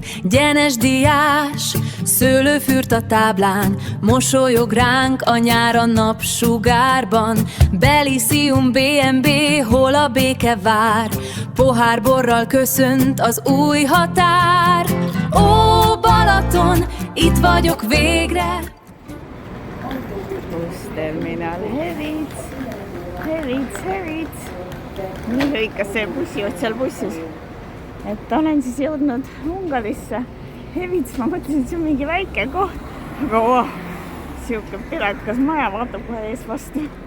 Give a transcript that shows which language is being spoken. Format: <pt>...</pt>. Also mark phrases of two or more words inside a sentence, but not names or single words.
<hu>Gyenes diás, szőlőfürt a táblán, mosolyog ránk a nyár a napsugárban. Belisium BNB, hol a béke vár, pohárborral köszönt az új határ. Ó, Balaton, itt vagyok végre.</hu> <et>Bussterminal, Heritz. Nii lõikas see bussijuht seal bussis. Et olen siis jõudnud Ungarisse. Heritz, ma mõtlesin, et see on mingi väike koht. Aga siuke piletkas maja vaatab kohe ees vastu.</et>